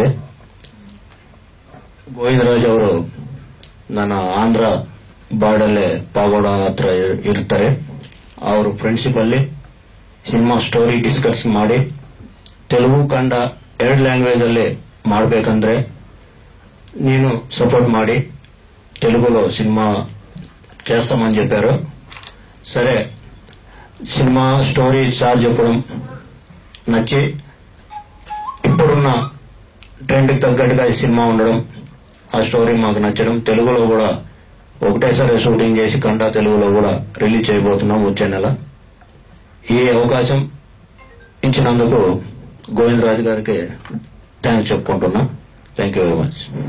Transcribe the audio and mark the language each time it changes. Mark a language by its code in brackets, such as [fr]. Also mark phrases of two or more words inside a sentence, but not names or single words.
[kn] ಗೋವಿಂದರಾಜ್ ಅವರು ನನ್ನ ಆಂಧ್ರ ಬಾರ್ಡಲ್ಲೇ ಪಾಗೋಡ ಹತ್ರ ಇರ್ತಾರೆ. ಅವರು ಫ್ರೆಂಡ್ಶಿಪ್ ಅಲ್ಲಿ [en] cinema story discuss [kn] ಮಾಡಿ ತೆಲುಗು ಕನ್ನಡ 2 ಲ್ಯಾಂಗ್ವೇಜ್ ಅಲ್ಲಿ ಮಾಡಬೇಕಂದ್ರೆ [te] నేను సపోర్ట్ [kn] ಮಾಡಿ [te] తెలుగులో సినిమా చేస్తామని చెప్పారు. సరే, [en] cinema story sir [te] చెప్పడం నచ్చి ఇప్పుడున్న ట్రెండ్కి తగ్గట్టుగా ఈ సినిమా ఉండడం, ఆ స్టోరీ మాకు నచ్చడం, తెలుగులో కూడా ఒకటేసారి షూటింగ్ చేసి కన్నడ తెలుగులో కూడా రిలీజ్ చేయబోతున్నాం వచ్చే నెల. ఈ అవకాశం ఇచ్చినందుకు గోవిందరాజు గారికి థ్యాంక్స్ చెప్పుకుంటున్నా. [en] Thank you very much.